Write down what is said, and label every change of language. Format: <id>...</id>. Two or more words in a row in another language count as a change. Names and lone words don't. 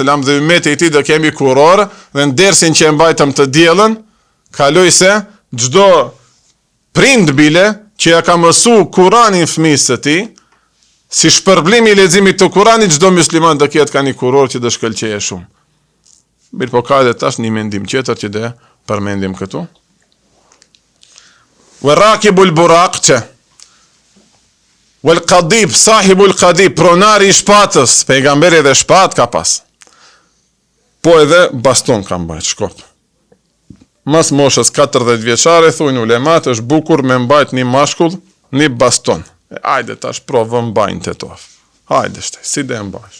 <sq>dhe ummeti i tij do kemi kuror, dhe në dersin që e mbajtëm të diellën, kaloj se çdo prind bile që ja ka mësu Kuranin fëmijës së tij, si shpërblim i leximit të Kuranit, çdo musliman do ketë ka një kuror që do shkëlqejë shumë. Mirë po ka edhe tash një mendim tjetër që do përmendim këtu.</sq> <ar>وراكب البراق، والقضيب، صاحب القضيب,</ar> <sq>pronari i shpatës, pejgamberi edhe shpat ka pas. Po edhe baston ka mbajt, shkop. Mas moshës 40 vjeçare, thujnë ulemat, është bukur me mbajt një mashkull, një baston. Hajde tash provë mbajnë të tof. Hajde shte, si dhe mbajsh.</sq>